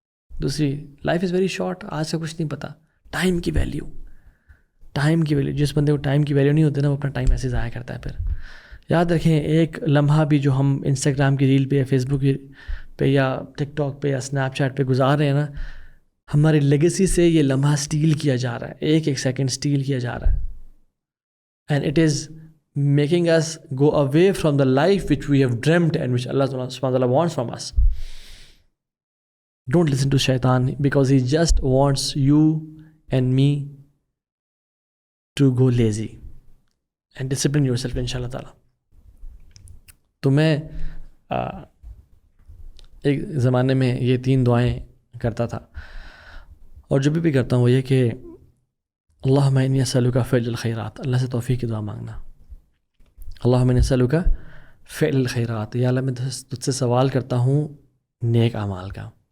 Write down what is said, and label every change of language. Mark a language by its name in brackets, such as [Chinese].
[Urdu] دوسری، [English] life is very short, [Urdu] آج کا کچھ نہیں پتہ. ٹائم کی ویلیو، ٹائم کی ویلیو، جس بندے کو ٹائم کی ویلیو نہیں ہوتی نا، وہ اپنا ٹائم ایسے ضائع کرتا ہے. پھر یاد رکھیں، ایک لمحہ بھی جو ہم انسٹاگرام کی ریل پہ یا فیس بک پہ یا ٹک ٹاک پہ یا اسنیپ چیٹ پہ گزار رہے ہیں نا، ہماری لیگیسی سے یہ لمحہ سٹیل کیا جا رہا ہے، ایک ایک سیکنڈ سٹیل کیا جا رہا ہے. [English] And it is making us go away from the life which we have dreamt and which Allah subhanahu wa ta'ala wants from us. Don't listen to shaitan because he just wants you and me to go lazy and discipline yourself inshallah ta'ala. [Urdu] تو میں ایک زمانے میں یہ 3 دعائیں کرتا تھا، اور جو بھی کرتا ہوں وہ یہ کہ [Arabic] اللہم انی اسألک فعل الخیرات، [Urdu] اللہ سے توفیق کی دعا مانگنا. [Arabic] اللہم انی اسألک فعل الخیرات، [Urdu] یا اللہ میں تجھ سے سوال کرتا ہوں نیک اعمال کا.